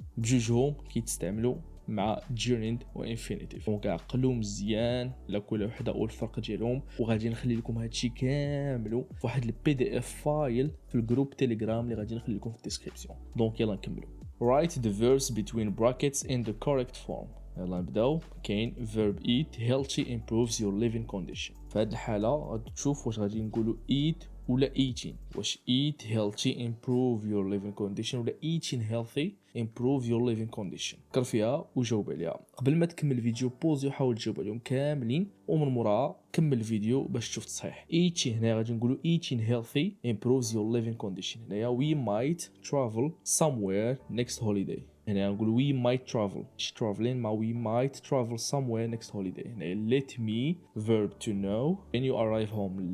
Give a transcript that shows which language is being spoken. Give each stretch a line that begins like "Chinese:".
Arabic: بجوجهم كيتستعملوا مع gerund و infinitive. دونك عقلوا مزيان على كل وحده والفرق ديالهم. وغادي نخلي لكم هادشي كامل في واحد البي دي اف فايل في الجروب تيليجرام اللي غادي نخلي لكم في الديسكريبسيون. دونك يلا نكملوا.
English: Write the verbs between brackets in the correct form.
Arabic: يلا نبداو. كاين
English: verb eat healthy improves your living condition.
Arabic: في هذه الحالة غادي تشوف واش غادي نقولوا eat ولا eating. واش
English: eat healthy improve your living condition
Arabic: ولا
English: eating healthy improve your living condition.
Arabic: فكر فيها وجاوب عليها. قبل ما تكمل الفيديو بوزي وحاول تجاوب عليهم كاملين ومن موراها كمل الفيديو باش تشوف صحيح.
English: eating
Arabic: هنا غادي نقولوا
English: eating healthy improves your living condition.
Arabic: هنايا
English: we might travel somewhere next holiday.
Arabic: هنا نقول
English: we might travel.
Arabic: مش
English: traveling
Arabic: ما
English: we might travel somewhere next holiday.
Arabic: هنا
English: let me verb to know when you arrive home.